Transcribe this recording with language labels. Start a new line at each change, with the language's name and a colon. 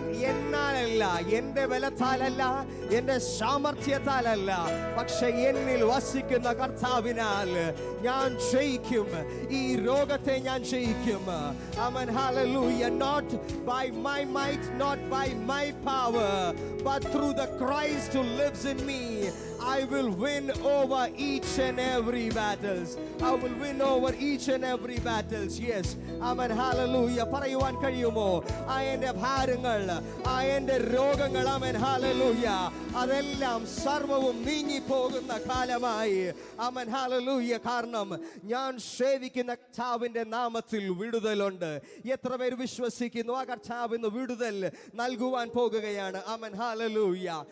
Malayalam: എന്നാലല്ല, എന്റെ ബലത്താലല്ല, എന്റെ സാമർത്ഥ്യത്താലല്ല, പക്ഷെ എന്നിൽ വസിക്കുന്ന കർത്താവിനാൽ ഞാൻ ജയിക്കും. ഈ രോഗത്തെ ഞാൻ ജയിക്കും. Amen. Hallelujah.
English: Not by my might, not by my power, but through the Christ who lives in me, I will win over each and every battles. I will win over each and every battles. Yes. Amen. Hallelujah.
Malayalam: പറയുവാൻ കഴിയുമോ? ആ എൻ്റെ ഭാരങ്ങൾ, ആ എൻ്റെ രോഗങ്ങൾ, amen hallelujah, അതെല്ലാം സർവവും നീങ്ങിപ്പോകുന്ന കാലമായി. Amen hallelujah. കാരണം ഞാൻ സേവിക്കുന്ന കർത്താവിൻ്റെ നാമത്തിൽ വിടുതലുണ്ട്. എത്ര പേർ വിശ്വസിക്കുന്നു ആ കർത്താവിന് വിടുതൽ നൽകുവാൻ പോകുകയാണ്? Amen hallelujah.